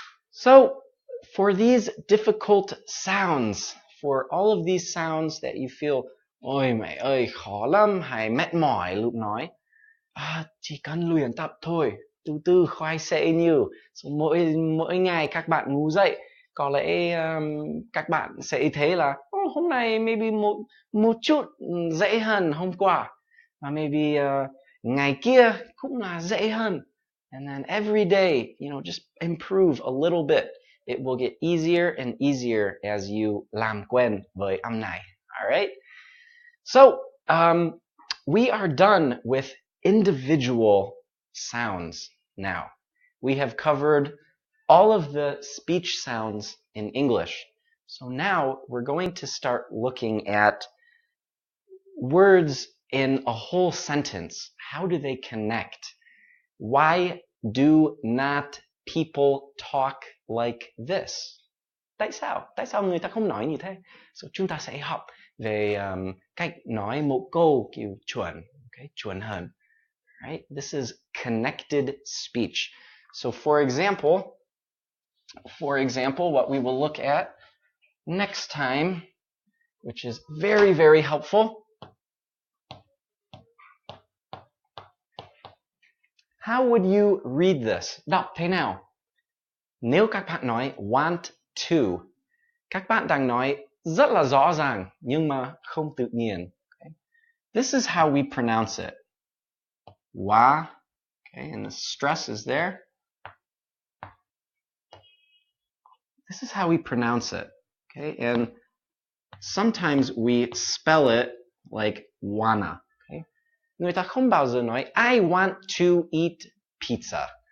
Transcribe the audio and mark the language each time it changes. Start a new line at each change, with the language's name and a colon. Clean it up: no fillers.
English: So, for these difficult sounds, for all of these sounds that you feel
Vietnamese: ôi mẹ ơi khó lắm hay mệt mỏi lúc nói, chỉ cần luyện tập thôi, từ từ khoai sẽ nhiều. So, mỗi ngày các bạn ngủ dậy, có lẽ các bạn sẽ thấy là hôm nay maybe một chút dễ hơn hôm qua, và maybe ngày kia cũng là dễ hơn.
English: And then every day, just improve a little bit. It will get easier and easier as you
Vietnamese: làm quen với âm này.
English: All right? So, we are done with individual sounds now. We have covered all of the speech sounds in English. So now we're going to start looking at words in a whole sentence. How do they connect? Why do not people talk like this?
Vietnamese: Tại sao người ta không nói như thế? So chúng ta sẽ học về cách nói một câu kiểu chuẩn, okay? Chuẩn hơn. Right?
English: This is connected speech. So for example, what we will look at next time, which is very, very helpful. How would you read this?
Vietnamese: Đọc thế nào? Nếu các bạn nói want to, các bạn đang nói rất là rõ ràng nhưng mà không tự nhiên.
English: Okay? This is how we pronounce it. Wa, okay, and the stress is there. This is how we pronounce it. Okay, and sometimes we spell it like wanna. Okay?
Vietnamese: Người ta không bao giờ nói
English: I want to eat pizza.